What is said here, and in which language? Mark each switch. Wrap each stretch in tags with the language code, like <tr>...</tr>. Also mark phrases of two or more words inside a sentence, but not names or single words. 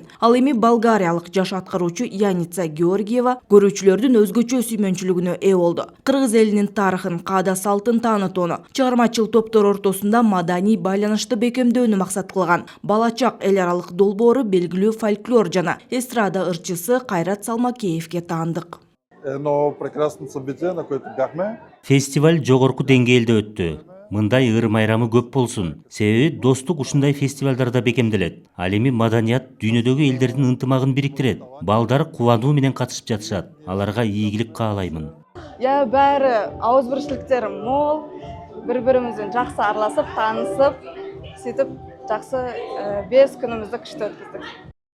<ky>Ал эми болгариялык жаш аткаруучу Яница Георгиева көрүүчүлөрдүн өзгөчө сүймөнчүлүгүнө ээ болду. Кыргыз элинин тарыхын, каада салтын таанытууну, чыгармачыл топтор ортосунда маданий байланышты бекемдөөнү максат кылган балачак эл аралык долбоору белгилүү фольклор жана эстрада ырчысы Кайрат Салмакеевке таандык.</ky> <bg>Едно прекрасно событие, на което бяхме.</bg> <ky>Фестиваль жогорку деңгээлде өттү. Мындай ыр майрамы көп болсун. Себеби достук ушундай фестивалдарда бекемделет. Ал эми маданият дүйнөдөгү элдердин ынтымагын бириктирет. Балдар кубануу менен катышып жатышат. Аларга ийгилик каалаймын. Баары ауыз бирчиликтер мол, бири-бирибизден жакшы аралашып, таанышып, сөйтүп жакшы 5 күнүмүздү күчтүү өткөздүк.</ky>